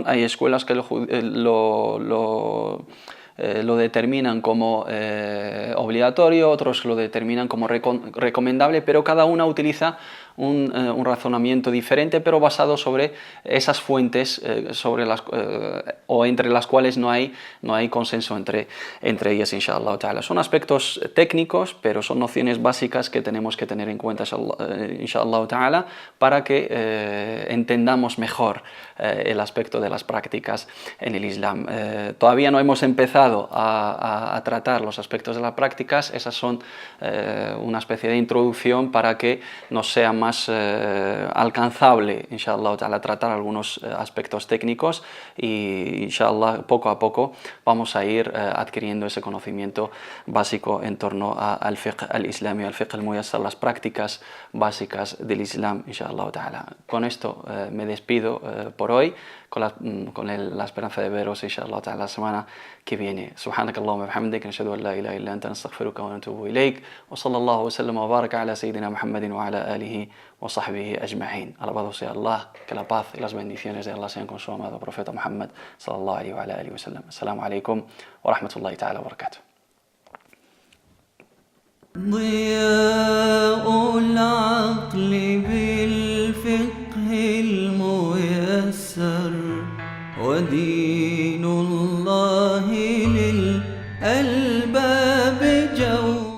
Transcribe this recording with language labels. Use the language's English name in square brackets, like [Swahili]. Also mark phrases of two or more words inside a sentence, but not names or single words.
[Spanish] Hay escuelas que lo determinan como obligatorio, otros lo determinan como recomendable, pero cada una utiliza un razonamiento diferente, pero basado sobre esas fuentes o entre las cuales no hay consenso entre ellas, [Arabic] إن شاء الله تعالى. [Spanish] Son aspectos técnicos, pero son nociones básicas que tenemos que tener en cuenta, [Arabic] إن شاء الله تعالى, [Spanish] para que entendamos mejor el aspecto de las prácticas en el Islam. Todavía no hemos empezado a tratar los aspectos de las prácticas. Esas son una especie de introducción para que nos sea más alcanzable, [Arabic] إن شاء الله تعالى, [Spanish] tratar algunos aspectos técnicos, y [Arabic] إن شاء الله [Spanish] poco a poco vamos a ir adquiriendo ese conocimiento básico en torno al [Arabic] فقه الإسلامي، الفقه الميسر, [Spanish] las prácticas básicas del Islam, [Arabic] إن شاء الله تعالى. [Spanish] Con esto me despido por hoy, con la esperanza de veros [Arabic] إن شاء الله تعالى [Spanish] la semana que viene. [Arabic] سبحانك اللهم وبحمدك، نشهد أن لا إله إلا أنت، نستغفرك ونتوب إليك، وصلى الله وسلم وبارك على سيدنا محمد وعلى آله وصحبه أجمعين. [Spanish] Alabado sea Allah, que la paz y las bendiciones de Allah sean con su amado profeta Muhammad [Arabic] صلى الله عليه وعلى آله وسلم. السلام عليكم ورحمة الله تعالى وبركاته. ضياء العقل بالفقه الميسر ودين الله للألباب